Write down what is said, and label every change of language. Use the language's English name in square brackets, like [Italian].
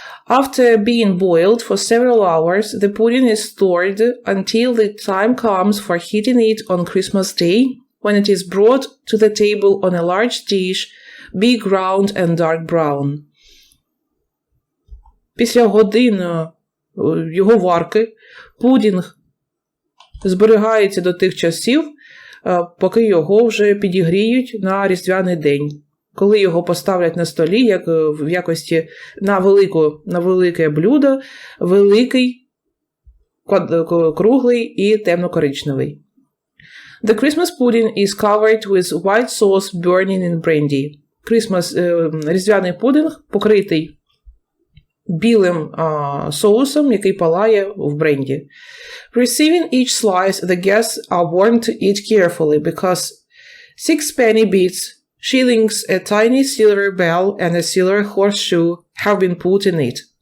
[English] After being boiled for several hours, the pudding is stored until the time comes for heating it on Christmas Day, when it is brought to the table on a large dish, big round and dark brown. [Ukrainian] Після години його варки пудінг зберігається до тих часів, поки його вже підігріють на різдвяний день. Коли його поставлять на столі, як в якості на велике блюдо, великий, круглий і темно-коричневий. [English] The Christmas pudding is covered with white sauce burning in brandy. [Ukrainian] Різдвяний пудинг покритий білим соусом, який палає в бренді. [English] Receiving each slice, the guests are warned to eat carefully, because 6 penny bits, shillings, a tiny silver bell, and a silver horseshoe have been put in it.